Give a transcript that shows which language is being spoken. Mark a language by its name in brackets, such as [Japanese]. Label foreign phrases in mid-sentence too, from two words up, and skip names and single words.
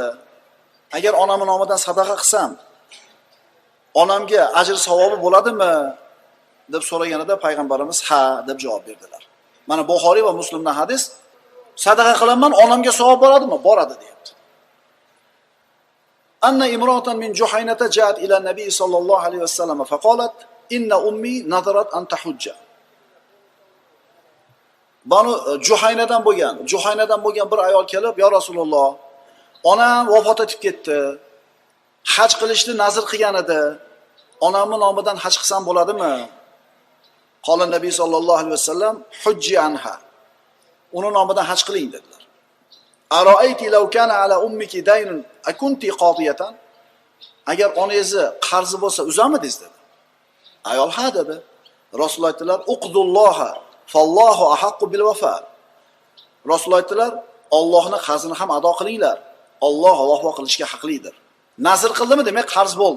[Uzbek] Agar onamning nomidan sadaqa qilsam, onamga ajr savobi bo'ladimi?" deb so'raganida payg'ambarimiz "Ha" deb javob berdilar. Mana Buxoriy va Muslimdan hadis, sadaqa qilaman, onamga savob bo'ladimi? Boradi deyapti. [Arabic] أن امرأة من جهينة جاءت إلى النبي صلى الله عليه وسلم فقالت إن أمي نذرت أن تحج. [Uzbek] Banu Juhaynadan bo'lgan bir ayol kelib, "Ya Rasululloh, onam vafot etib ketdi. Haj qilishni nazr qilgan edi. Onamning nomidan haj qilsam bo'ladimi?" [Arabic] قال النبي صلى الله عليه وسلم، حجي عنها." [Uzbek] Uni nomidan haj qiling dedilar. [Arabic] أرأيت لو كان على أمك دين أكنت قاضيته?" [Uzbek] Agar onangizni qarzi bo'lsa, uzamidingiz dedi. Ayol ha dedi. Rasululloh aytdilar, [Arabic] اقضوا الله فالله أحق بالوفاء." [Uzbek] Rasululloh aytdilar, Allohning qarzini ham ado qilinglar. Alloh vafo qilishga haqlidir. Nazr qildimi demak qarz bo'ldi.